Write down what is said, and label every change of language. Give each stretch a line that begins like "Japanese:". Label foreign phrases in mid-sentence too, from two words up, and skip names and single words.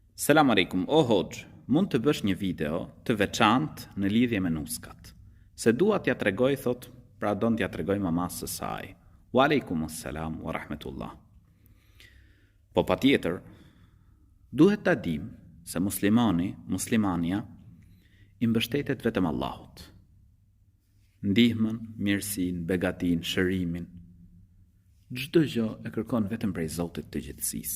Arabic: سلام عليكم,
Albanian: o hoxh, mund të bësh një video të veçantë në lidhje me nuskat. Se dua t'ja tregoj, thot, pra don t'ja tregoj mamas së saj.
Arabic: وعليكم السلام ورحمة الله.
Albanian: Po patjetër, duhet ta dim se muslimania i mbështetet vetëm Allahut. Ndihmën, mirësinë, begatin, shërimin, çdo gjë e kërkon vetëm prej Zotit të gjithësisë.